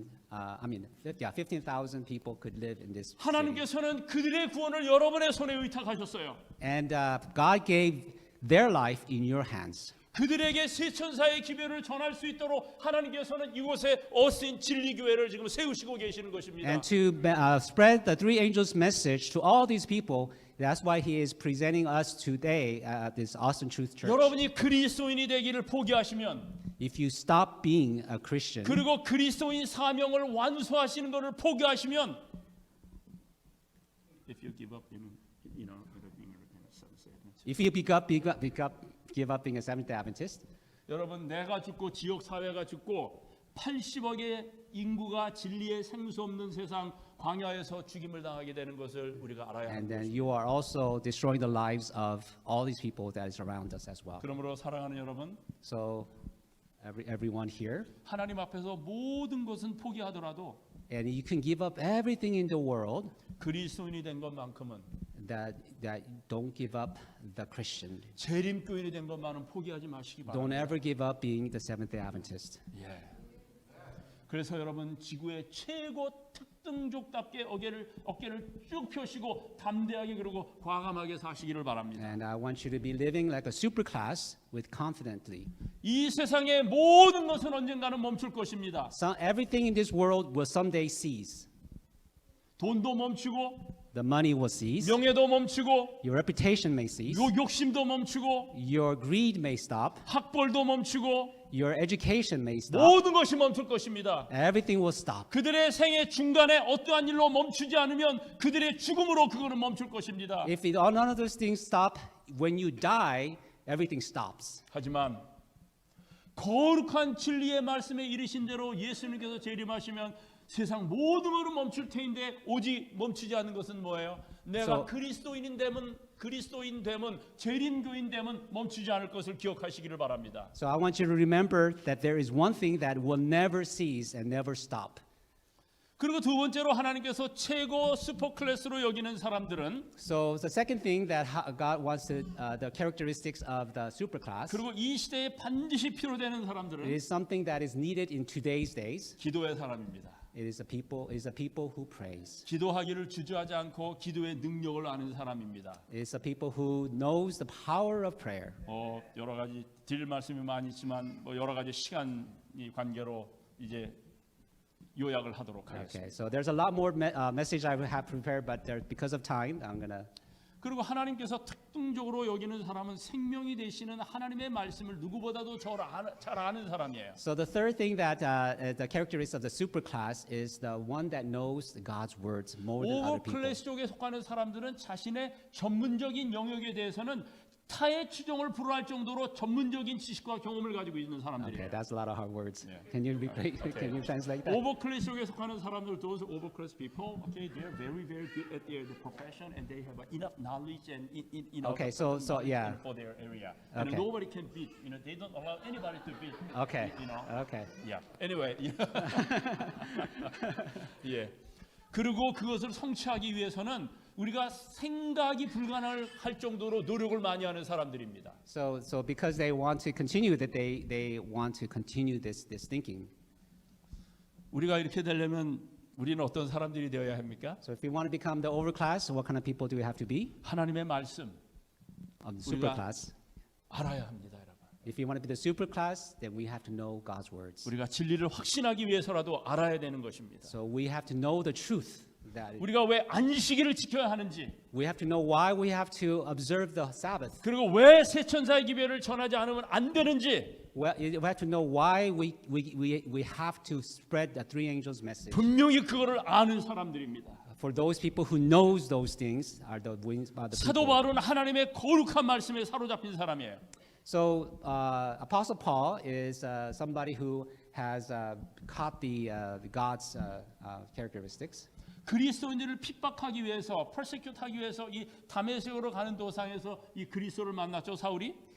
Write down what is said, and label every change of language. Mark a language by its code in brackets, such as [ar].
[en] 15,000 people could live in this city. [ko] 하나님께서는 그들의 구원을 여러분의 손에 의탁하셨어요. [en] And God gave their life in your hands. [ko] 그들에게 세천사의 기별을 전할 수 있도록 하나님께서는 이곳에 어스틴 진리교회를 지금 세우시고 계시는 것입니다. [en] And to spread the three angels' message to all these people, that's why He is presenting us today at this Austin Truth Church. [ko] 여러분이 그리스도인이 되기를 포기하시면 [en] If you stop being a Christian, [ko] 그리고 그리스도인 사명을 완수하시는 것을 포기하시면 [en] If you give up, if you give up being a Seventh-day Adventist, [ko] 여러분 내가 죽고 지역 사회가 죽고 80억의 인구가 진리의 생수 없는 세상 광야에서 죽임을 당하게 되는 것을 우리가 알아야 [en] and [ko] 하는 [en] then [ko] 것입니다. [en] you are also destroying the lives of all these people that is around us as well. [ko] 그러므로 사랑하는 여러분, [en] So everyone here, [ko] 하나님 앞에서 모든 것은 포기하더라도 [en] and you can give up everything in the world, [ko] 그리스도인이 된 것만큼은 [en] that don't give up the Christian. [ko] 재림교인이 된 것만은 포기하지 마시기 [en] Don't [ko] 바랍니다. [en] ever give up being the Seventh-day Adventist. [ko] 예. 그래서 여러분 지구의 최고 특등족답게 어깨를 쭉 펴시고 담대하게 그리고 과감하게 사시기를 바랍니다. [en] And I want you to be living like a superclass with confidently. [ko] 이 세상의 모든 것은 언젠가는 멈출 것입니다. [en] So everything in this world will someday cease. [ko] 돈도 멈추고 [en] The money will cease. [ko] 명예도 멈추고 [en] Your reputation may cease. [ko] 욕심도 멈추고 [en] Your greed may stop. [ko] 학벌도 멈추고 [en] Your education may stop. [ko] 모든 것이 멈출 것입니다. [en] Everything will stop. [ko] 그들의 생애 중간에 어떠한 일로 멈추지 않으면 그들의 죽음으로 그거는 멈출 것입니다. [en] If none of those things stop, when you die, everything stops. [ko] 하지만 거룩한 진리의 말씀에 이르신 대로 예수님께서 재림하시면 세상 모든 것은 멈출 테인데 오직 멈추지 않는 것은 뭐예요? 내가 [en] So- [ko] 그리스도인 되면 재림교인 되면 멈추지 않을 것을 기억하시기를 바랍니다. [en] So I want you to remember that there is one thing that will never cease and never stop. [ko] 그리고 두 번째로 하나님께서 최고 슈퍼클래스로 여기는 사람들은 [en] So the second thing that God wants to, the characteristics of the superclass, [ko] 그리고 이 시대에 반드시 필요되는 사람들은 [en] it is something that is needed in today's days. [ko] 기도의 사람입니다. [en] It is a people who prays. [ko] 기도하기를 주저하지 않고 기도의 능력을 아는 사람입니다. [en] It is a people who knows the power of prayer. [ko] 여러 가지 드릴 말씀이 많이 있지만 여러 가지 시간이 관계로 이제 요약을 하도록 [en] Okay, [ko] 하겠습니다. [en] so there's a lot more message I have prepared, but because of time, I'm gonna. [ko] 그리고 하나님께서 특징적으로 여기는 사람은 생명이 되시는 하나님의 말씀을 누구보다도 잘 아는 사람이에요. [en] So the third thing that the characteristics of the superclass is the one that knows God's words more than other people. [ko] 오버클래스 쪽에 속하는 사람들은 자신의 전문적인 영역에 대해서는 타의 추종을 불허할 정도로 전문적인 지식과 경험을 가지고 있는 사람들이에요. [en] Okay, that's a lot of hard words. Yeah. Can you can you translate that? [ko] 오버클래스 쪽에 속하는 사람들, [en] those overclass people, okay, they're very good at their profession and they have enough knowledge and enough Okay, so yeah. for their area. And Okay. nobody can beat. They don't allow anybody to beat. Okay. Okay. Yeah. Anyway. [ko] 예. 그리고 그것을 성취하기 위해서는 우리가 생각이 불가능할 정도로 노력을 많이 하는 사람들입니다. [en] So because they want to continue that they want to continue this thinking. [ko] 우리가 이렇게 되려면 우리는 어떤 사람들이 되어야 합니까? [en] So if we want to become the overclass, what kind of people do we have to be? [ko] 하나님의 말씀 [en] Of the superclass. [ko] 알아야 합니다, 여러분. [en] If you want to be the superclass, then we have to know God's words. [ko] 우리가 진리를 확신하기 위해서라도 알아야 되는 것입니다. [en] So we have to know the truth. That [ko] 우리가 왜 안식일을 지켜야 하는지, [en] we have to know why we have to observe the Sabbath. [ko] 그리고 왜 세천사의 기별을 전하지 않으면 안 되는지 [en] We have to know why we have to spread the three angels' message. [ko] 분명히 그거를 아는 사람들입니다. [en] For those people who knows those things are the [ko] 사도 [en] people. [ko] 바울은 하나님의 거룩한 말씀에 사로잡힌 사람이에요. [en] So Apostle Paul is somebody who has caught the God's characteristics. [ko] 그리스도인들을 핍박하기 위해서, persecute하기 위해서 이 다메섹으로 가는 도상에서 이 그리스도를 만났죠, 사울이.